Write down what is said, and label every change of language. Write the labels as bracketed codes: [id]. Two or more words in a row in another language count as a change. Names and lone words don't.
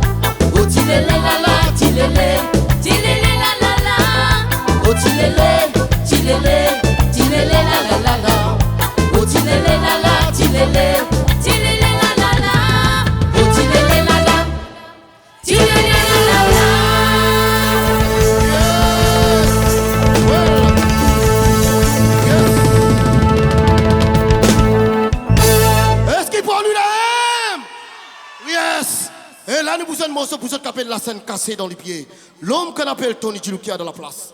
[fr] Oh tilélé la la, tilélé, tilélé la la la. Oh tilélé, tilélé, tilélé la la la la. Oh tilélé la la, tilélé, tilélé la la la. Oh tilélé la la, tilélé la la la. Est-ce qu'il prend lui-même? Yes. Et là, nous vous avons morceau pour ceux qui appellent la scène cassée dans les pieds. L'homme qu'on appelle Tony Djiloukia dans la place.